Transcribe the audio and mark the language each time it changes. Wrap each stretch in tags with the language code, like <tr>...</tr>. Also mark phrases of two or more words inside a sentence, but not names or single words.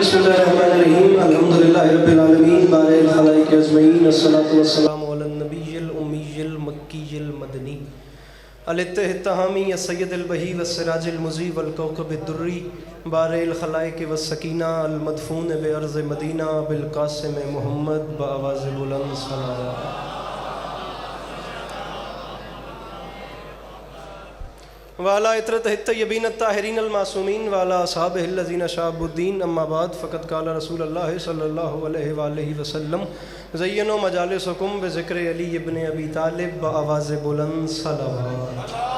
<ar>بسم اللہ الرحمن الرحیم. الحمدللہ رب العالمین بارئ الخلائق اجمعین. الصلاۃ والسلام علی النبی الامی المکی المدنی الاتحامی السید البہی والسراج المضیء والکوکب الدری بارئ الخلائق والسکینہ المدفون بارض مدینہ بالقاسم محمد</ar> <ur>بآواز بلند صلوات.</ur> <ar>والا عطرت الطیبین الطاہرین المعصومین والا اصحابہ الذین شابوا الدین. اما بعد فقد قال رسول اللہ صلی اللہ علیہ وآلہ وسلم زینوا مجالسکم بذکر علی ابن ابی طالب</ar> <ur>بآواز بلند صلوات.</ur>